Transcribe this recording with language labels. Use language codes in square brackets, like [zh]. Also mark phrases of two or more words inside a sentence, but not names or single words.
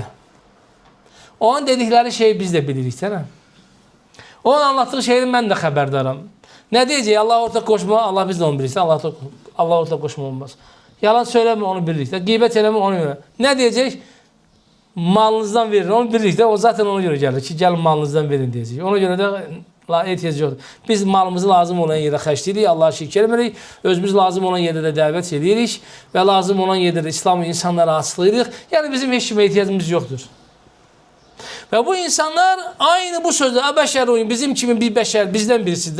[az] Onun dedikləri şeyi biz də bilirik də. Onun anlatdığı şeyi mən də xəbərdaram. Nə deyəcək? Allah ortaq qoşma, Allah biz də onu bilirik. Allah ortaq qoşma olmaz. Yalan söyləmə, onu bilirik. Qeybət eləmə, onu bilirik. Nə deyəcək? malınızdan verin. [tr] Onu birlikte o zaten ona göre gelir ki gelin malınızdan verin diyecek. Ona göre de [az] ehtiyacı yoxdur. Biz malımızı lazım olan yerdə xərcləyirik, Allah'a şükür eləmirik. Özümüz lazım olan yerdə də dəvət edirik və lazım olan yerdə də İslamı insanlara açıqlayırıq. Yəni bizim heç kimə ehtiyacımız yoxdur. Və bu insanlar aynı bu sözdə bəşər oyun bizim kimi bir bəşər bizdən birisidir.